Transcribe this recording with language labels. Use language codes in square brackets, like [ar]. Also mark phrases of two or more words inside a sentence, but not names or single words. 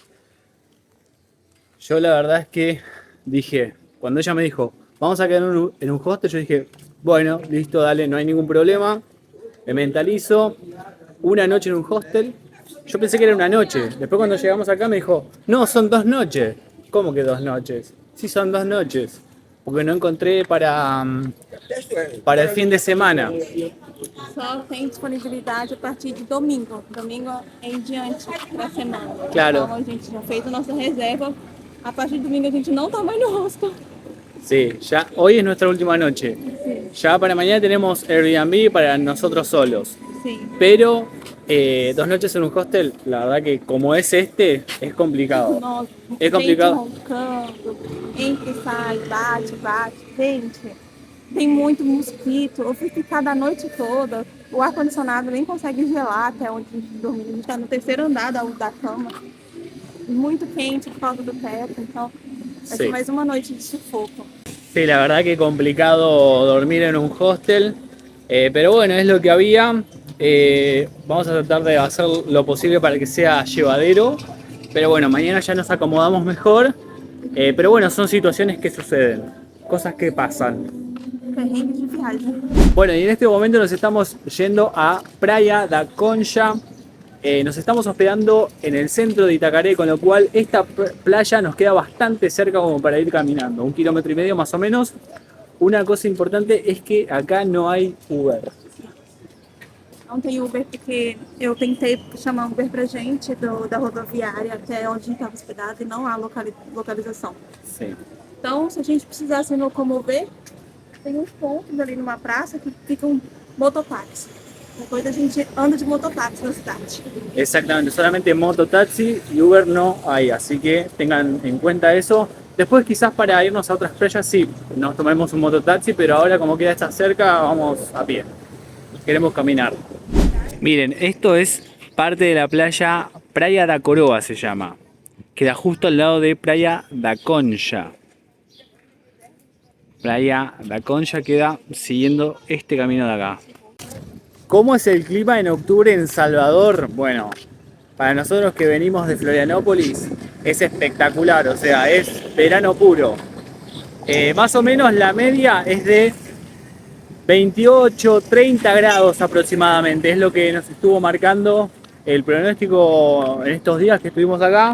[es] Yo la verdad es que dije, cuando ella me dijo, vamos a quedar en un hostel, yo dije, bueno, listo, dale, no hay ningún problema. Me mentalizo, una noche en un hostel. Yo pensé que era una noche. Después cuando llegamos acá me dijo, no, son 2 noches. ¿Cómo que 2 noches? Sí, son 2 noches. Porque no encontré para el fin de semana. [pt] Só tem disponibilidade a partir de domingo. Domingo em diante da semana. Claro. Então a gente já fez a nossa reserva. A partir de domingo a gente não tá mais no hostel. [es] Sí, ya hoy es nuestra última noche. Sí. Ya para mañana tenemos Airbnb para nosotros solos. [pt] Sim. [es] Pero 2 noches en un hostel, la verdad que como es es complicado. [pt] Nossa, É complicado. gente roncando, entra e sai, bate, bate. Gente, tem muito mosquito. Eu fui ficar da noite toda. O ar-condicionado nem consegue gelar até onde a gente dorme. A gente tá no 3º andar da cama. Muito quente por causa do teto. Então, vai ser [es] Sí. [pt] mais uma noite de sufoco. [es] Sí, la verdad que complicado dormir en un hostel. Pero bueno, es lo que había. Vamos a tratar de hacer lo posible para que sea llevadero. Pero bueno, mañana ya nos acomodamos mejor. Pero bueno, son situaciones que suceden. Cosas que pasan. [pt] Perrengue de viagem. [es] Bueno, y en este momento nos estamos yendo a Praia da Concha. Nos estamos hospedando en el centro de Itacaré, con lo cual esta playa nos queda bastante cerca como para ir caminando, 1,5 kilómetros más o menos. Una cosa importante es que acá no hay Uber. [pt] Não tem Uber porque eu tentei chamar Uber pra gente da rodoviária até onde a gente estava hospedado e não há localização. [es] Sí. [pt] Então, se a gente precisar se locomover, tem uns pontos ali numa praça que ficam mototáxi. Depois a gente anda de mototáxi na cidade. [es] Exactamente, solamente mototaxi y Uber no hay, así que tengan en cuenta eso. Después quizás para irnos a otras playas sí, nos tomemos un mototaxi, pero ahora como queda está cerca, vamos a pie. Queremos caminar. Miren, esto es parte de la playa Praia da Coroa se llama. Queda justo al lado de Praia da Concha. Praia da Concha queda siguiendo este camino de acá. ¿Cómo es el clima en octubre en Salvador? Bueno, para nosotros que venimos de Florianópolis es espectacular, o sea, es verano puro. Más o menos la media es de 28, 30 grados aproximadamente, es lo que nos estuvo marcando el pronóstico en estos días que estuvimos acá.